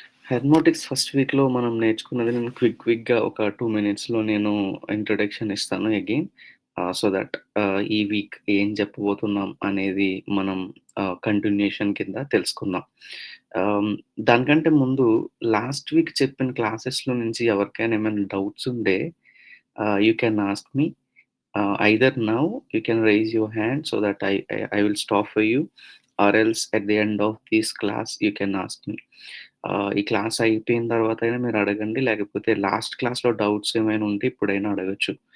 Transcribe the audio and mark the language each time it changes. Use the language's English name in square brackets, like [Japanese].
[Telugu] హెర్మోటిక్స్ first వీక్‌లో మనం నేర్చుకున్నది నేను క్విక్‌గా ఒక 2 మినిట్స్‌లో నేను ఇంట్రొడక్షన్ ఇస్తాను అగైన్. సో థట్ ఈ వీక్ ఏం చెప్పబోతున్నాం అనేది మనం కంటిన్యూషన్ కింద తెలుసుకుందాం. ఆహ్, దానికంటే ముందు లాస్ట్ వీక్ చెప్పిన క్లాసెస్‌లో నుంచి ఎవరికైనా ఏమైనా డౌట్స్ ఉంటే [English] You can ask me. Either now you can raise your hand so that I will stop for you, or else at the end of this class you can ask me. [Telugu] ఈ class అయిపోయిన తర్వాత అయినా మీరు అడగండి. లేకపోతే last క్లాస్‌లో doubts ఏమైనా ఉంటే ఇప్పుడైనా అడగొచ్చు.